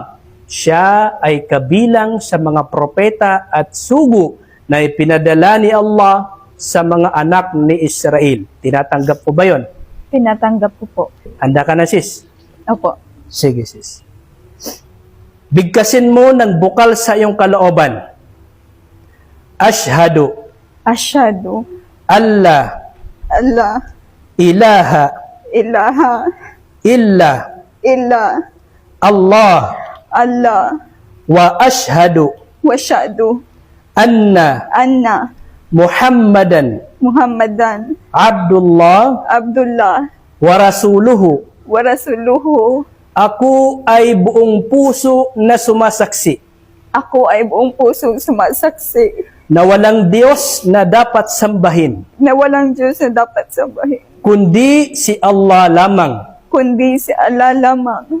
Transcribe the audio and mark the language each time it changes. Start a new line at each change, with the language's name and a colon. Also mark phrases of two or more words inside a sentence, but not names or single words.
Filipino: Siya ay kabilang sa mga propeta at sugo na ipinadala ni Allah sa mga anak ni Israel. Tinatanggap ko ba yon? Tinatanggap ko po. Handa ka na, sis? Opo. Sige, sis. Bigkasin mo ng bukal sa iyong kalooban.
Arabic: Ashhadu Asyhadu alla Allah ilaha ilaha illa illa Allah Allah وأشهد وشهدُ anna anna Muhammadan Muhammadan Abdullah Abdullah ورسوله. ورسوله.
Filipino: Ako ay buong puso na sumasaksi Ako ay buong pusong sumasaksi na walang Diyos na dapat sambahin, na walang Diyos na dapat sambahin, kundi si Allah lamang. kundi si Allah lamang.